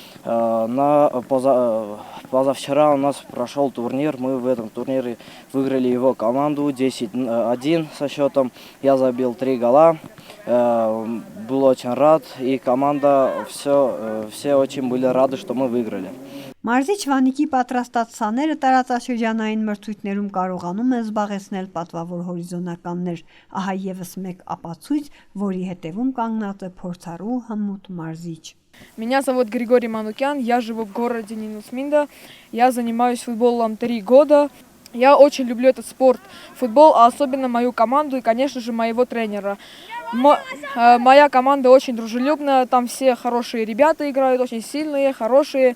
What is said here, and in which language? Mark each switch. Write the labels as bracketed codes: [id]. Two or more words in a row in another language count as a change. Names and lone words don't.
[ru] Позавчера у нас прошел турнир, мы в этом турнире выиграли его команду 10-1 со счетом, я забил 3 гола, был очень рад и команда, все очень были рады, что мы выиграли. [hy] Մարզիչ Վանիկի պատրաստած սաները տարածաշրջանային մրցույթներում կարողանում են զբաղեցնել պատվավոր հորիզոնականներ, ահա ևս մեկ ապացույց, որի հետևում կանգնած է փորձառու հմուտ մարզիչ։ [ru] Меня зовут Григорий Манукян, я живу в городе Ниносминда, я занимаюсь футболом 3 года. Я очень люблю этот спорт, футбол, а особенно мою команду и, конечно же, моего тренера. Моя команда очень дружелюбная, там все хорошие ребята играют, очень сильные, хорошие.